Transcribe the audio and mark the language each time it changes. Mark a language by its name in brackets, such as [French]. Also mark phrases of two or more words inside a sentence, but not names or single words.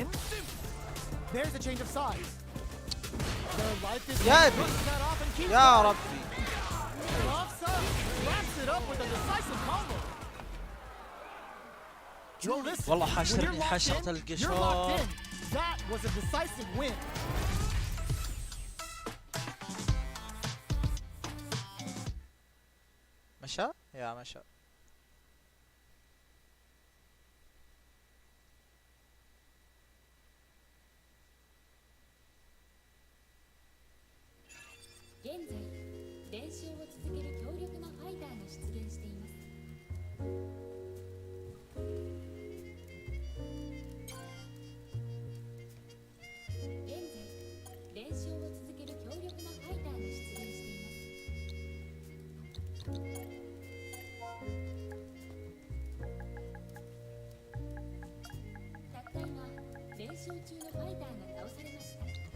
[English] There's a change of sides. Their life is [Arabic] يا [English] pushes that off and keeps [Arabic] يا [English] going. [Arabic] ربي. [English] Lofts up, wraps it up with a decisive combo. Well, listen, [Arabic] والله [English] when you're [Arabic] حشرني [English] locked [Arabic] حشرة [English] in, you're locked [Arabic] القشور. [English] in. That was a decisive win. [Arabic] مشى؟ يا مشى. [Japanese] 現在練習を続ける強力なファイターが出現しています現在練習を続ける強力なファイターが出現していますたった今練習中のファイターが倒されました